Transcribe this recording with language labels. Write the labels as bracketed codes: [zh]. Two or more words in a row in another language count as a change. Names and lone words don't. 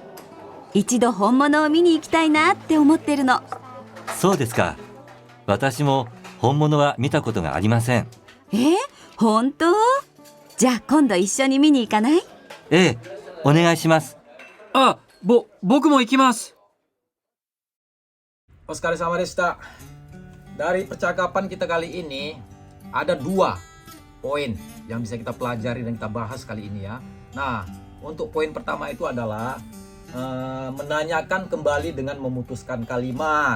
[ja] 一度本物を見に行きたいなって思ってるの。そうですか。私も本物は見たことがありません。本当？じゃあ今度一緒に見に行かない？ええ、お願いします。僕も行きます。 [id] Oskar sama Desta. Dari percakapan kita kali ini ada 2 poin yang bisa kita pelajari dan kita bahas kali ini ya. Nah, untuk poin pertama itu adalah menanyakan kembali dengan memutuskan kalimat.